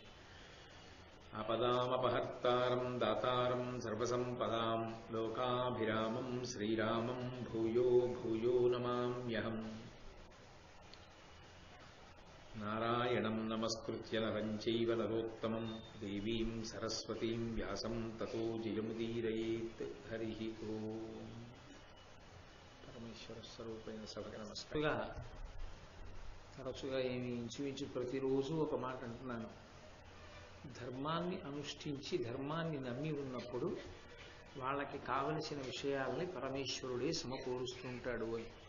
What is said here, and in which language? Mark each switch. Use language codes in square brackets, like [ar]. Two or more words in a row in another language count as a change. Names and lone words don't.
[sa] आपदामपहर्तारं दातारं सर्वसम्पदां लोकाभिरामं श्रीरामं भूयो भूयो नमाम्यहम्। नारायणं नमस्कृत्य नरं चैव नरोत्तमं देवीं सरस्वतीं व्यासं ततो जयमुदीरयेत्। हरिः ओम्। [te] పరమేశ్వర స్వరూపైన సభకి నమస్కారం. తరచుగా ఇంచుమించు ప్రతిరోజు ఒక మాట అంటున్నాను. ధర్మాన్ని అనుష్ఠించి ధర్మాన్ని నమ్మి ఉన్నప్పుడు వాళ్ళకి కావలసిన విషయాల్ని పరమేశ్వరుడే సమకూరుస్తుంటాడు అని.